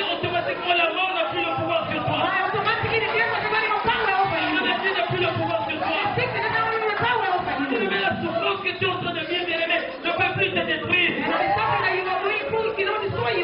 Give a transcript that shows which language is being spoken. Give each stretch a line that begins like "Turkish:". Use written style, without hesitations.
French: automatiquement la mort n'a plus le pouvoir sur toi.
English: automatically the devil has got no power over
French: La
English: you.
French: maladie n'a plus le pouvoir sur toi.
English: Sickness has got no power over you.
French: Bien-aimé, la souffrance que tu es en train de vivre, bien-aimé, ne peut plus te détruire.
English: And the suffering that you are going through cannot destroy you